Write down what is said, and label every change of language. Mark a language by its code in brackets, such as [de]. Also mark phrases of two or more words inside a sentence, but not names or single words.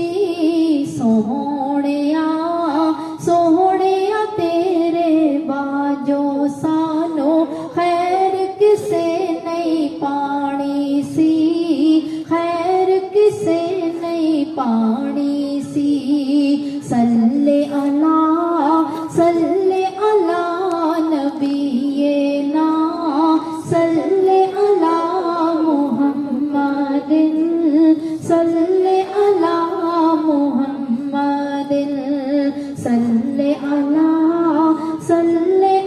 [pa] سوہنیا سوہنیا تیرے باجھوں سانوں خیر کسے نہیں پانی سی، خیر کسے نہیں پانی سی. [ar] صل على صل على نبينا، صل على محمد، صل على محمد، صل على صل